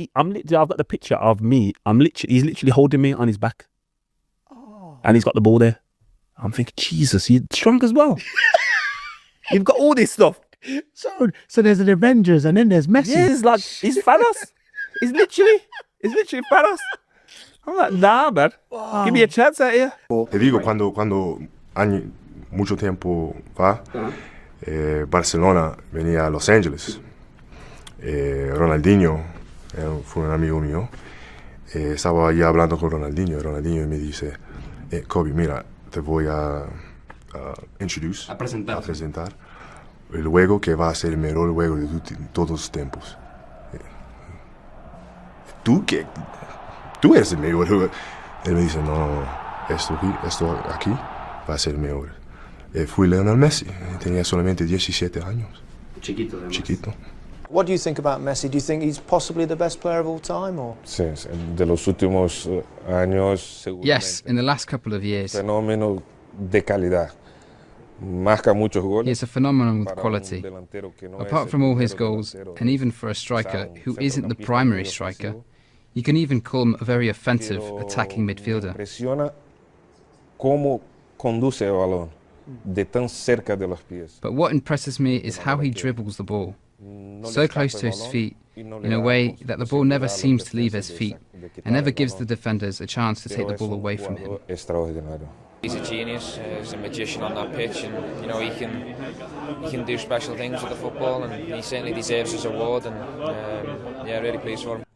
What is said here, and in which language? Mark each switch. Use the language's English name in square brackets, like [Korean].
[English] I've got the picture of me. He's literally holding me on his back. And he's got the ball there. I'm thinking, Jesus, you're strong as well. You've got all this stuff. So there's an Avengers and then there's Messi. Yeah, he's Thanos. He's literally Thanos. I'm like, nah, man. Wow. Give me a chance out here. [Spanish] Te digo, cuando mucho tiempo va, Barcelona venía a Los Angeles. Ronaldinho fue un amigo mío. Estaba allá hablando con Ronaldinho. Ronaldinho me dice, Kobe, mira, te voy a a presentar el juego que va a ser el mejor juego de todos los tiempos. Tú eres el mejor jugador. Él me dice, no, esto aquí va a ser el mejor. Fui Lionel Messi, tenía solamente 17 años. Chiquito, además. Chiquito. [English] What do you think about Messi? Do you think he's possibly the best player of all time? Or? [Spanish] Sí, de los últimos años, [English] Yes, in the last couple of years. [Spanish] Fenómeno de calidad. Marca muchos goles. [English] He is a phenomenon with quality. Apart from all his goals, and even for a striker who isn't the primary striker, you can even call him a very offensive attacking midfielder. [Spanish] Impresiona cómo conduce el balón de tan cerca de los pies. [English] But what impresses me is how he dribbles the ball, so close to his feet, in a way that the ball never seems to leave his feet, and never gives the defenders a chance to take the ball away from him. He's a genius, he's a magician on that pitch, and you know he can do special things with the football, and he certainly deserves his award, and yeah, really pleased for him.